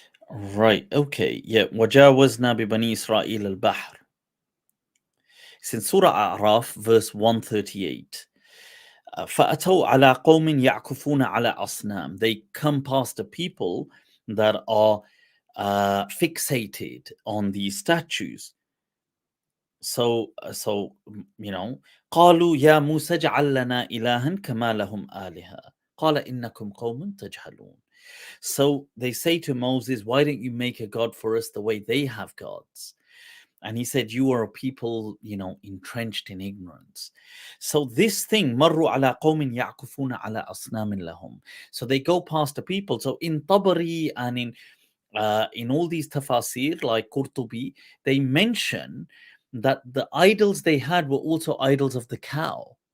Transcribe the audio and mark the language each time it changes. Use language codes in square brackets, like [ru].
[en] Right, okay. Yeah. [ar] وَجَاوَزْنَا بِبَنِي إِسْرَائِيلَ الْبَحْرِ. [en] It's in Surah A'raf, verse 138. [ar] فَأَتَوْا عَلَى قَوْمٍ يَعْكُفُونَ عَلَى أَصْنَامٍ. [en] They come past a people that are fixated on these statues. [ar] So, قالوا يا موسى اجعل لنا إلها كما لهم آلهة قال إنكم قوم تجهلون. [en] So they say to Moses, why don't you make a god for us the way they have gods? And he said, you are a people, entrenched in ignorance. So this thing, [ar] marru ala qawmin ya'kufuna ala asnamin lahum. [en] So they go past the people. So in Tabari and in all these tafasir, like Qurtubi, they mention that the idols they had were also idols of the cow.